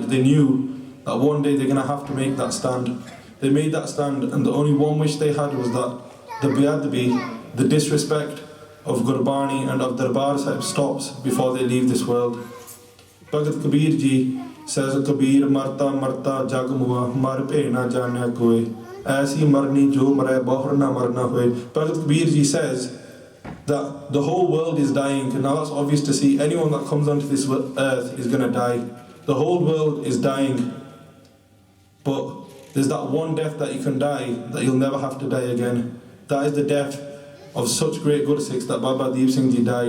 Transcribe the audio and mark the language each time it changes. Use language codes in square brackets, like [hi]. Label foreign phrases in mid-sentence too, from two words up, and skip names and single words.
[en] They knew that one day they're going to have to make that stand. They made that stand, and the only one wish they had was that the biadbi, the disrespect of Gurbani and of Darbar Sahib stops before they leave this world. [pa] Bhagat Kabir Ji says, ਕਬੀਰ ਮਰਤਾ ਮਰਤਾ ਜਗ ਮੂਆ, ਮਰ ਪੇ ਨਾ ਜਾਣਿਆ ਕੋਈ. ਐਸੀ ਮਰਨੀ ਜੋ ਮਰੇ ਬਹਰ ਨਾ ਮਰਨਾ ਹੋਏ. [en] Bhagat Kabir Ji says that the whole world is dying. Now that's obvious to see. Anyone that comes onto this earth is going to die. The whole world is dying. But there's that one death that you can die, that you'll never have to die again. That is the death of such great Guru Sikhs that Baba Deep Singh Ji died.